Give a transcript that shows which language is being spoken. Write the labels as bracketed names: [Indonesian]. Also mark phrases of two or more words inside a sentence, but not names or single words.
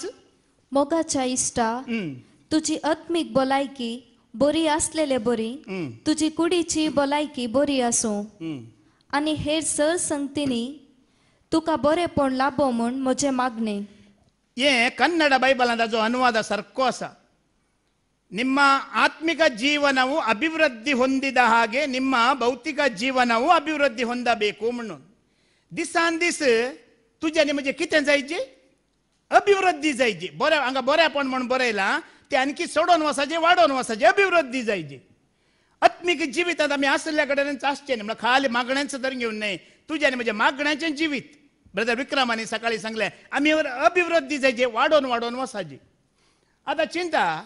[Konkani] मोगाच्या इश्टा तुजी आत्मीक भलायकी बरी आसलेले बरी तुजी कुडीची भलायकी बरी आसूं आनी हेर सर संगतींनी तुका बरेपण लाभो म्हूण म्हजें मागणें हें कन्नड बायबलांत ताजो अनुवाद सारको आसा [Kannada] ನಿಮ್ಮ ಆತ್ಮಿಕ ಜೀವನವು ಅಭಿವೃದ್ಧಿ ಹೊಂದಿದ ಹಾಗೆ ನಿಮ್ಮ ಭೌತಿಕ ಜೀವನವು ಅಭಿವೃದ್ಧಿ [Konkani] ಹೊಂದಬೇಕು म्हणून दिसान दीस तुझे आनी म्हणजे कितें जायची अभिवृद्धी जायची बरें हांगा बरेंपण म्हूण बरयलां तें आणखी सोडून वचाचें वाडोवन वचाचें अभिवृद्धी जायची आत्मीक जिवितांत आमी आसल्या कडेनच आसचें न्ही म्हळ्यार खाली मागण्यांच तर घेवन न्हय तुजें आनी म्हजें मागण्याचें जिवीत ब्रदर विक्रमानी सकाळी सांगलें आमी अभिवृद्धी जायची वाडोवन वाडोवन वचाची आतां चिंता